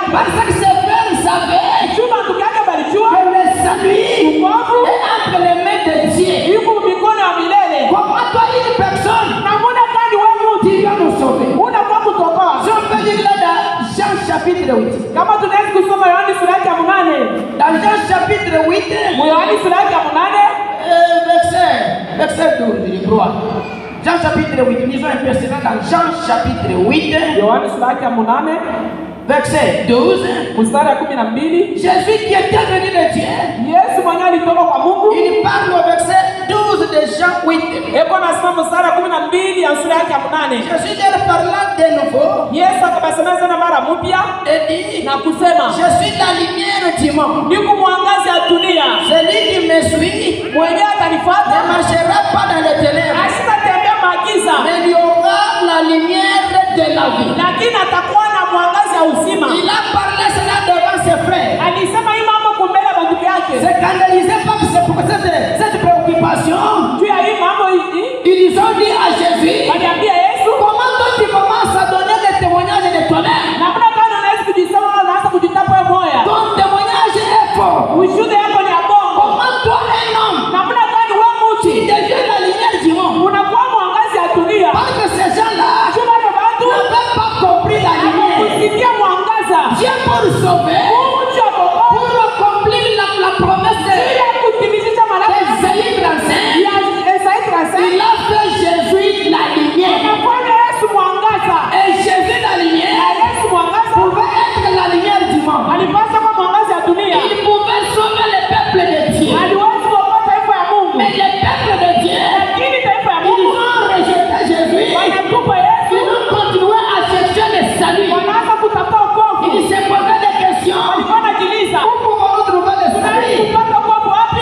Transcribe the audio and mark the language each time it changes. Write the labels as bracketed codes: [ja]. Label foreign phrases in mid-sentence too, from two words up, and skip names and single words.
[fr] Parce que ses frères savaient [sw] juu banduku yake balijua [fr] que le salut est entre les mains de Dieu. [sw] yuko mikono ya milele. [fr] Comment toi, une personne, [sw] Namuna gani wewe [fr] tu vas nous sauver? [sw] unakuwa kutokoa? [fr] Si on peut dire là dans Jean chapitre 8. [sw] Kama tunaweza kusoma Yohani sura yake ya 8, [fr] Dans Jean chapitre 8, [sw] Yohani sura yake ya 8, [fr] verset 12, je crois. Jean chapitre 8, lisons un peu cela dans Jean chapitre 8, [sw] Yohani sura yake ya 8 [fr] verset 12. [sw] mstari ya 12, [fr] Jésus qui était venu de Dieu, [sw] Yesu mwenye alitoka kwa Mungu, [fr] il parle au verset 12 de Jean 8. [sw] eko nasema mstari ya 12 ya sura yake ya 8. [fr] Jésus leur parla de nouveau [sw] Yesu akabasema sana mara mpya [fr] et dit, [sw] na kusema, [fr] je suis la lumière du monde. [sw] niko mwangazi ya dunia, [fr] Celui qui me suit [sw] mwenye [fr] ne [sw] atanifuata [fr] marchera pas dans les ténèbres, [sw] asitatembea maagiza, [fr] mais il aura la lumière de la vie. [sw] lakini atakuwa na mwangazi ya uzima. [fr] Il a parlé cela devant ses frères. [sw] Alisema hii mambo kumbele ya banduku yake. [fr] Se scandalisait pas pour cette préoccupation. [sw] Juu ya hii mambo hii, [fr] Ils ont dit à Jésus, [sw] waliambia Yesu, [fr] comment toi tu commences à donner des témoignages de toi-même? [sw] namna gani unaweza kujisema wewe unaanza kujitapa wewe moya? [fr] Ton témoignage est fort. [sw] Ushuhuda yako ni ya bongo. [fr] Comment toi un homme, [sw] Namna gani wewe [fr] tu [sw] mtu [fr] deviens la lumière du monde? [sw] unakuwa mwangazi ya dunia? [fr] Parce que ces gens-là [sw] Juu wale watu [fr] n'avaient pas compris la lumière. [sw] kusikia mwangaza. [fr] Dieu pour sauver, [sw] Mungu juu ya kuokoa, [fr] pour accomplir la promesse [sw] juu [fr] de [sw] ya kutimizisha malaka [fr] Esaïe 35, [sw] ya Isaya 35. [fr] il a fait Jésus la lumière. [sw] Anafanya Yesu mwangaza. [fr] Et Jésus la [sw] Na [fr] lumière [sw] Yesu mwangaza [fr] pouvait être la lumière du monde. [sw] alipaswa kuwa mwangaza ya dunia. [fr] Il pouvait sauver le peuple de Dieu. [sw] Aliwezi kuokoa taifa ya Mungu. [fr] Mais le peuple de Dieu, [sw] Lakini taifa ya [fr] ils [sw] Mungu [fr] ont rejeté Jésus. [sw] wanatupa Yesu, [fr] Ils ont continué à chercher le salut. [sw] wanaanza kutafuta wokovu. [fr] Ils se posaient des questions. [sw] Walikuwa wanajiuliza, [fr] Où pouvons-nous trouver le [sw] tunaweza [fr] salut? [sw] kupata wokovu wapi?